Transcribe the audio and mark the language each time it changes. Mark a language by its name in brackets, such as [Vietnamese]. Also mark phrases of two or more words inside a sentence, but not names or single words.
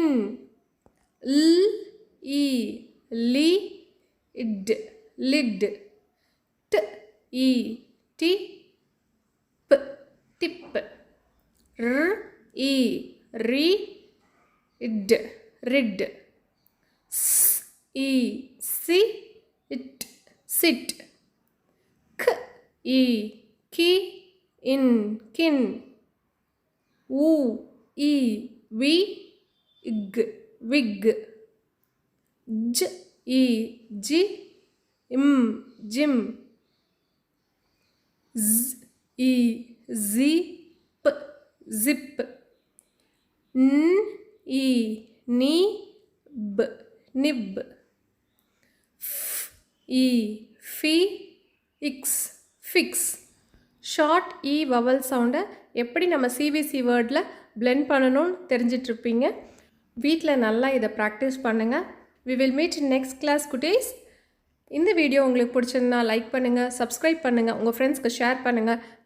[English] L, e, li, id, lid. T, e, t, p, tip. R, e, re, id, rid. S, e, si, it, sit. K, e, ki, in, kin. U, e, we, ig, wig. J, e, g, im, jim. Z, e, z, p, zip. N, e, ni, b, nib. F, e, fi, x, fix. short e vowel sound [Tamil] எப்படி நம்ம [English] CVC word [Tamil] பிளெண்ட் பண்ணணும்னு தெரிஞ்சிட்ருப்பீங்க. வீட்டில் நல்லா இதை ப்ராக்டிஸ் பண்ணுங்கள். [English] We will meet in next class குட்டீஸ். [Tamil] இந்த வீடியோ உங்களுக்கு பிடிச்சிருந்தா லைக் பண்ணுங்கள், சப்ஸ்கிரைப் பண்ணுங்கள், உங்கள் ஃப்ரெண்ட்ஸ்க்கு ஷேர் பண்ணுங்கள்.